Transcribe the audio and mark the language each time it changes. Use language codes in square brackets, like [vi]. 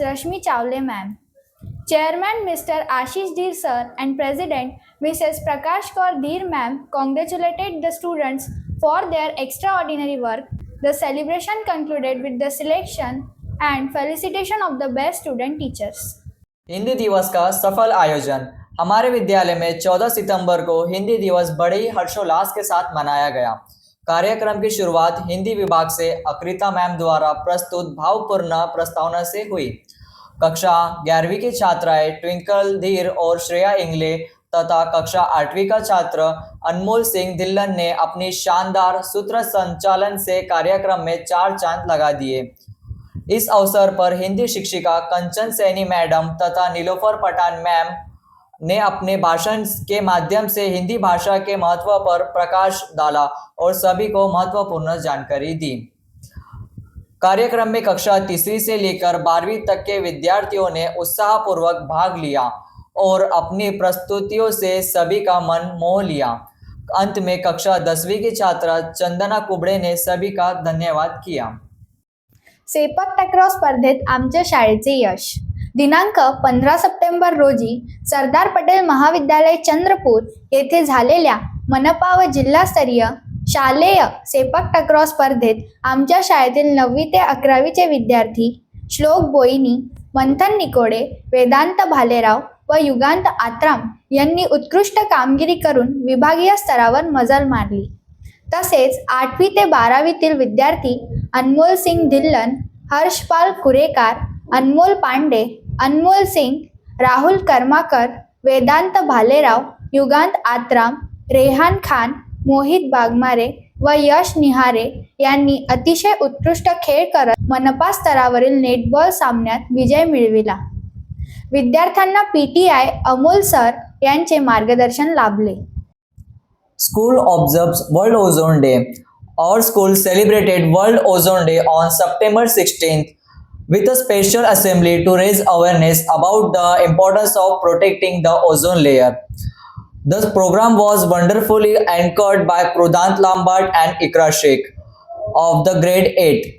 [en] Rashmi Chawle ma'am. Chairman Mr. Ashish Dheer sir and President Mrs. Prakash Kaur Dheer ma'am congratulated the students for their extraordinary work. The celebration concluded with the selection and felicitation of the best student teachers. [hi] Hindi दिवस का सफल आयोजन। हमारे विद्यालय में 14 सितंबर को हिंदी दिवस बड़े ही हर्षोल्लास के साथ मनाया गया। कार्यक्रम की शुरुआत हिंदी विभाग से अकृता मैम द्वारा प्रस्तुत भावपूर्ण प्रस्तावना से हुई। कक्षा 11वीं की छात्राएं ट्विंकल धीर और श्रेया इंगले तथा कक्षा 8वीं का छात्र अनमोल सिंह धिल्लन ने अपनी शानदार सूत्र संचालन से कार्यक्रम में 4 चांद लगा दिए। इस अवसर पर हिंदी शिक्षिका कंचन सैनी मैडम तथा नीलोफर पठान मैम ने अपने भाषण के माध्यम से हिंदी भाषा के महत्व पर प्रकाश डाला और सभी को महत्वपूर्ण जानकारी दी। कार्यक्रम में कक्षा 3वीं से लेकर 12वीं तक के विद्यार्थियों ने उत्साहपूर्वक भाग लिया और अपनी प्रस्तुतियों से सभी का मन मोह लिया। अंत में कक्षा 10वीं की छात्रा चंदना कुबड़े ने सभी का धन्यवाद किया। [mr] सेपक टॅक्रॉस स्पर्धेत आमच्या शाळेचे यश. दिनांक 15 सप्टेंबर रोजी सरदार पटेल महाविद्यालय चंद्रपूर येथे झालेल्या मनपा व जिल्हास्तरीय शालेय सेपक टॅक्रॉस स्पर्धेत आमच्या शाळेतील 9वी ते 11वीचे विद्यार्थी श्लोक बोईनी, मंथन निकोडे, वेदांत भालेराव व युगांत आत्राम यांनी उत्कृष्ट कामगिरी करून विभागीय स्तरावर मजल मारली. तसेच 8वी ते 12वीतील विद्यार्थी अनमोल सिंग धिल्लन, हर्षपाल कुरेकार, अनमोल पांडे, अनमोल सिंग, राहुल कर्माकर, वेदांत भालेराव, युगांत आत्राम, रेहान खान, मोहित बागमारे व यश निहारे यांनी अतिशय उत्कृष्ट खेळ करत मनपा स्तरावरील नेटबॉल सामन्यात विजय मिळविला. विद्यार्थ्यांना पीटीआय अमोल सर यांचे मार्गदर्शन लाभले. [en] School observes World Ozone Day. Our school celebrated World Ozone Day on September 16th with a special assembly to raise awareness about the importance of protecting the ozone layer. The program was wonderfully anchored by Krudant Lambert and Ikra Sheikh of the grade 8.